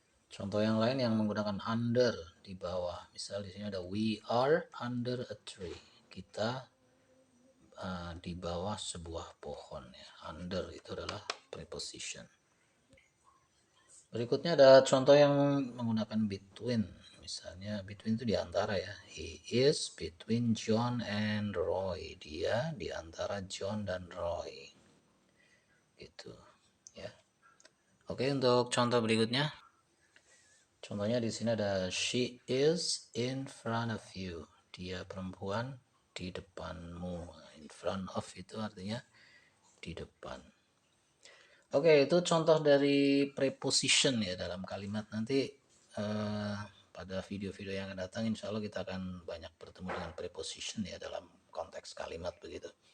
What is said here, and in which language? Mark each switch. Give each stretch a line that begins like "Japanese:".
Indonesian: Contoh yang lain yang menggunakan under di bawah. Misal di sini ada
English: we are under a tree.
Indonesian: Kita di bawah sebuah pohon ya. Under itu adalah preposition. Berikutnya ada contoh yang menggunakan between. Misalnya between itu di antara ya.
English: He is between John and Roy.
Indonesian: Dia di antara John dan Roy. Gitu ya. Oke, untuk contoh berikutnya. Contohnya di sini ada
English: she is in front of you.
Indonesian: Dia perempuan di depanmu.
English: In front of
Indonesian: itu artinya di depan. Oke, itu contoh dari preposition ya dalam kalimat. Nanti pada video-video yang akan datang insya Allah kita akan banyak bertemu dengan preposition ya dalam konteks kalimat begitu.